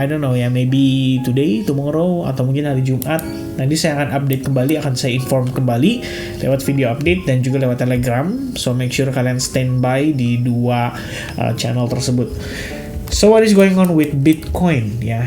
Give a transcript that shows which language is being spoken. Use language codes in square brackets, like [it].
[en] I don't know ya, maybe today, tomorrow, [id] atau mungkin hari Jumat. Nanti saya akan update kembali, akan saya inform kembali lewat video update dan juga lewat Telegram. [en] So make sure [id] kalian standby di dua channel tersebut. [en] So what is going on with Bitcoin ya?